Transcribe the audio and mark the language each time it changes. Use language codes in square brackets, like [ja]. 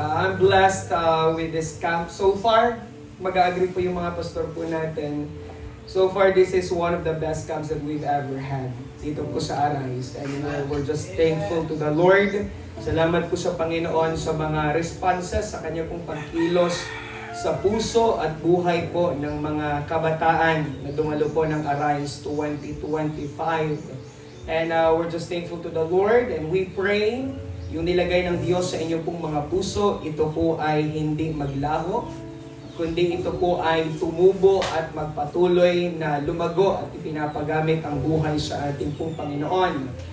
[en] I'm blessed with this camp so far. [tl] Mag-agree po yung mga pastor po natin. [en] So far, this is one of the best camps that we've ever had dito po sa Arise. And we're just thankful to the Lord. [tl] Salamat po sa Panginoon sa mga responses, sa Kanya pong pagkilos sa puso at buhay po ng mga kabataan na dumalo po ng Arise 2025. And we're just thankful to the Lord and we pray yung nilagay ng Diyos sa inyo pong mga puso, ito po ay hindi maglaho, kundi ito po ay tumubo at magpatuloy na lumago at ipinapagamit ang buhay sa ating pong Panginoon.